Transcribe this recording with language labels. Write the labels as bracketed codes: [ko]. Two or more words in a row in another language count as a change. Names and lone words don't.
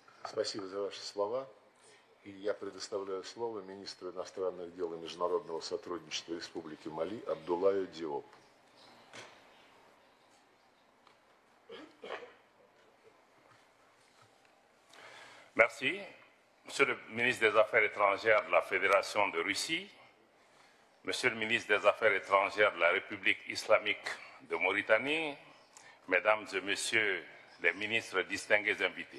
[ru] Спасибо за ваши слова. И я предоставляю слово министру иностранных дел и международного сотрудничества Республики Мали Абдуллаю Диопу. [fr] Merci. Monsieur le ministre des Affaires étrangères de la Fédération de Russie, Monsieur le ministre des Affaires étrangères de la République islamique de Mauritanie, Mesdames et Messieurs les ministres distingués invités.